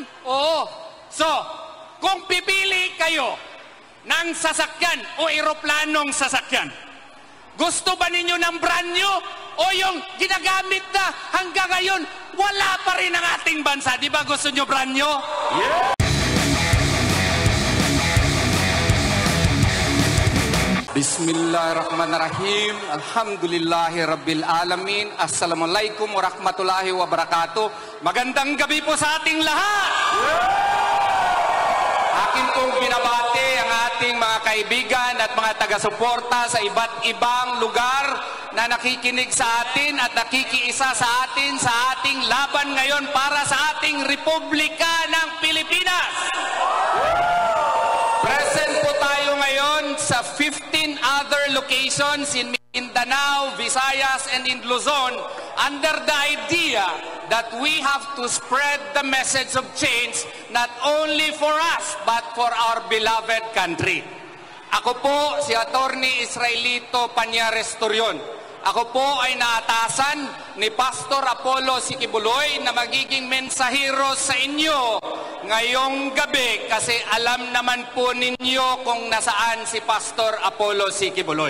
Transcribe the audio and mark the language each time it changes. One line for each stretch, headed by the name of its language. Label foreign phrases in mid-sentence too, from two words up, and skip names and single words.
Filipino: Oo. So, kung pipili kayo ng sasakyan o eroplanong sasakyan, gusto ba ninyo ng
English: brand new
Filipino: o yung ginagamit na hanggang ngayon wala pa rin ang ating bansa? Di ba gusto nyo
English: brand new? Yeah!
Arabic: Bismillahirrahmanirrahim. الحمد لله رب العالمين السلام عليكم ورحمة الله وبركاته.
Filipino: Magandang gabi po sa ating lahat. Akin pong binabati ang ating mga kaibigan at mga taga-suporta sa iba't ibang lugar na nakikinig sa atin at nakikiisa sa atin sa ating laban ngayon para sa ating Republika ng Pilipinas.
English: Present
Filipino: po tayo ngayon sa
English: 15 other locations in Mindanao, Visayas, and in Luzon under the idea that we have to spread the message of change not only for us but for our beloved country.
Filipino: Ako po si Attorney Israelito Pañares Torion. Ako po ay naatasan ni Pastor Apollo Sikibuloy na magiging mensahero sa inyo ngayong gabi kasi alam naman po ninyo kung nasaan si Pastor Apollo Sikibuloy.